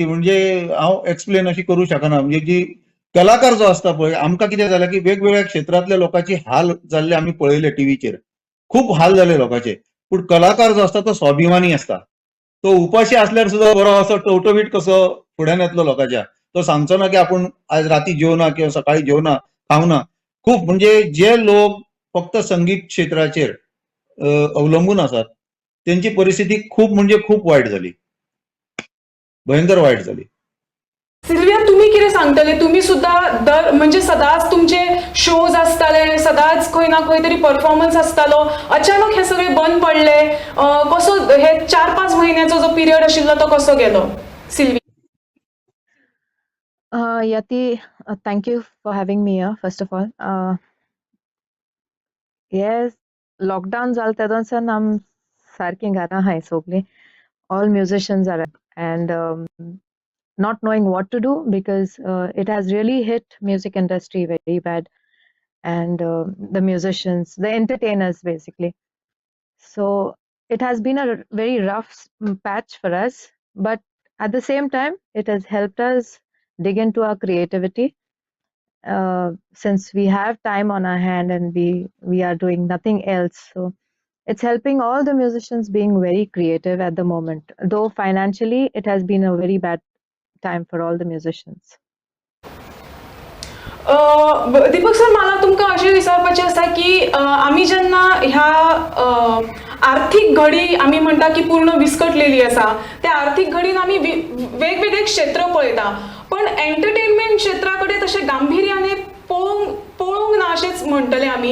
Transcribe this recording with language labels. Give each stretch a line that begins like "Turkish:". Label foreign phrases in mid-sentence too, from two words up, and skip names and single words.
Konkani: म्हणजे हांव एक्सप्लेन अशी करूं शकना. म्हणजे जी कलाकार जो असता पळय, आमकां कितें जालें की वेगवेगळ्या क्षेत्रांतल्या लोकांची हाल जाल्ले आमी पळयले टीव्हीचेर, खूप हाल जाले लोकांचे. पूण कलाकार जो असता तो स्वाभिमानी असता. तो उपाशी असल्यार सुद्धा बरो असो टवटवीत कसो फुड्यान येतलो लोकांच्या. तो सांगचो ना की आपूण आज राती जेवना किंवा सकाळी जेवना, खावना.
Marathi: खूप म्हणजे जे लोक फक्त संगीत क्षेत्राचेर अवलंबून असतात त्यांची परिस्थिती खूप म्हणजे खूप वाईट झाली, भयंकर वाईट झाली. सिल्विया, तुम्ही किती सांगतले?
Konkani: तुम्ही सुद्धा म्हणजे सदाच तुमचे शोज असताले, सदाच खंय ना खंय तरी परफॉर्मन्स असतालो, अचानक हे सगळे बंद पडले. कसो हे 4-5 महिन्याचा जो पिरियड आशिल्लो तो कसो गेलो? सिल्विया.
English: Yati, thank you for having me here, first of all. Yes, lockdown
Konkani: जाल तेदोनसान आम सारकी घरां हाय सगळीं.
English: All musicians are and not knowing what to do because it has really hit music industry very bad, and the musicians, the entertainers basically. So it has been a very rough patch for us, but at the same time it has helped us dig into our creativity, since we have time on our hand and we are doing nothing else. So it's helping all the musicians being very creative at the moment, though financially it has been a very bad time for all the musicians.
Konkani: दीपक सर, मला तुमका अशें विचारपाचें आसा की आमी जेन्ना ह्या आर्थिक घडी आमी म्हणटा की पूर्ण विस्कटलेली आसा, त्या आर्थिक घडीन आमी वेगवेगळे क्षेत्र पळयता, पण एंटरटेनमेंट क्षेत्राकडे तशें गांभीर्याने पळोवंक ना अशेंच म्हणटले आमी.